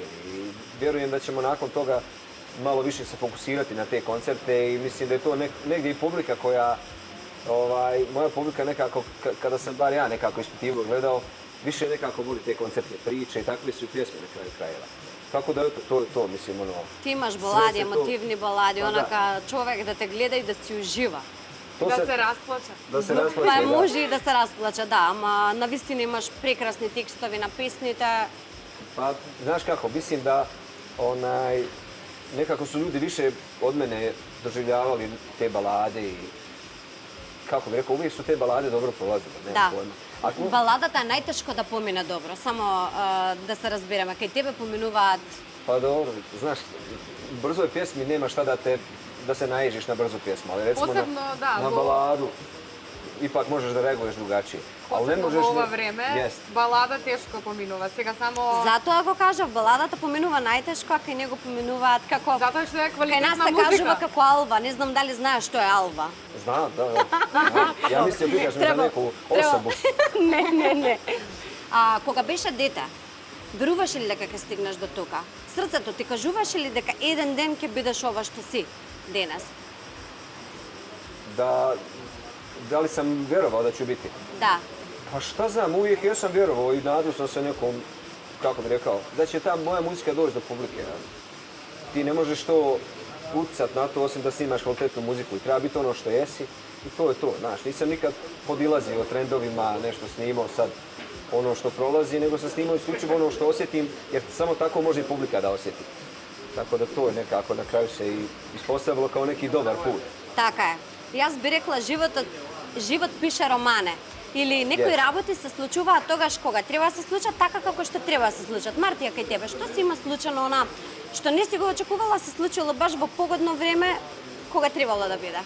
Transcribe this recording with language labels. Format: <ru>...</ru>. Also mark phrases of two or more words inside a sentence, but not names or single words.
<bs>I vjerujem da ćemo nakon toga malo više se fokusirati na te koncerte i mislim da je to negdje i publika koja, moja publika nekako, kada sam bar ja nekako ispitivo gledao, više nekako voli te koncertne priče i takve su i pjesme na kraju krajeva. Tako da to mislim</bs> <mk>Ти имаш балади,</mk> <bs>Sve se to-</bs> <mk>емотивни балади,</mk> <bs>Pa da.</bs> <mk>онака човек да те гледа и да си ужива. Да се расплача.</mk> <bs>Da se</bs> <mk>Па</mk> <bs>rasplaće, da.</bs> <mk>може и да се расплача, да, ама навистина имаш прекрасни текстови на песните.</mk> <bs>Pa, znaš kako, mislim da nekako su ljudi više od mene doživljavali te balade i kako bih rekao, uvijek su te balade dobro prolazile,</bs> <mk>Да.</mk> <bs>nemam pojma.</bs> <mk>Баладата е најтешко да помине добро, само да се разбереме. Кај тебе поминуваат</mk> <bs>Pa dobro, znaš, u brzoj pjesmi nema šta da se naježiš na brzu pjesmu, ali recimo Posebno, da, na baladu ipak možeš da reaguješ drugačije. Ali ne</bs> <mk>Посебно</mk> <bs>možeš</bs> <mk>во ова ni- време,</mk> <bs>Jest.</bs> <mk>балада тешко поминува. Сега само... Затоа го кажав, баладата поминува најтешко, а кај него поминуваат како... Затоа што е Кај нас квалитетна се музика. кажува како алва, не знам дали знаеш што е алва.</mk> <bs>Znam, da. Ja mislim, pitaš me za neku osobu.</bs> <mk>Не. Кога беше дете, веруваше ли дека ќе стигнеш до тука? Срцето ти кажуваше ли дека еден ден ќе бидеш ова што си денес?</mk> <bs>Da li sam vjerovao da ću biti?</bs> <mk>Да.</mk> <bs>Pa šta znam, uvijek jesam vjerovao i nadao sam se nekom, kako bih rekao, da će ta moja muzika doći do publike. Ti ne možeš to utjecat na to osim da snimaš kvalitetnu muziku i treba biti ono što jesi I to je to, znaš, nisam nikad podilazio trendovima, nešto snimao sad ono što prolazi, nego sam snimao isključivo ono što osjetim, jer samo tako može i publika da osjeti. Tako da to je nekako na kraju se i ispostavilo kao neki dobar put.</bs> <mk>Така е. И аз би рекла,</mk> <bs>живот пише романе.</bs> <mk>Или некои Yes. работи се случуваат тогаш кога треба да се случат така како што треба да се случат. Мартија, кај тебе, што си има случено она што не си го очекувала, се случило баш во погодно време кога требало да биде?</mk>